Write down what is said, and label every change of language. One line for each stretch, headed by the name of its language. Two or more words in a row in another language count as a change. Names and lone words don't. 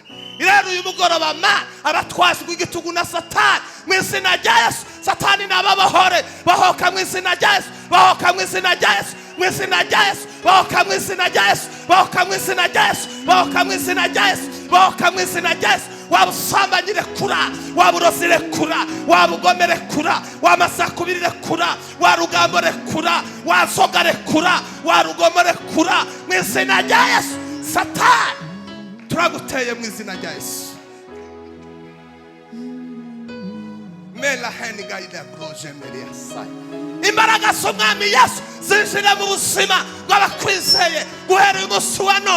Kinyarwanda: Rero uyu mugoroba abatwajwe igitugu na Satani, mu izina rya Yesu, Satani nababahore, bahoka mu izina rya Yesu, bahoka mu izina rya Yesu, mu izina rya Yesu, bahoka mu izina rya Yesu, bahoka mu izina rya Yesu, bahoka mu izina rya Yesu, bahoka mu izina rya Yesu. Wabusambanyire kura, waburozire kura, wabugomere kura, wamasakubirire kura, warugambore kura, wazogare kura, warugomore kura, mu izina rya Yesu. Satani turaguteye mu izina rya Yesu. Mela heniga ida proje meria sai. Imbaraga z'Umwami Yesu zinjire mu buzima bw'abakwizeye guhera uyu munsi wa none.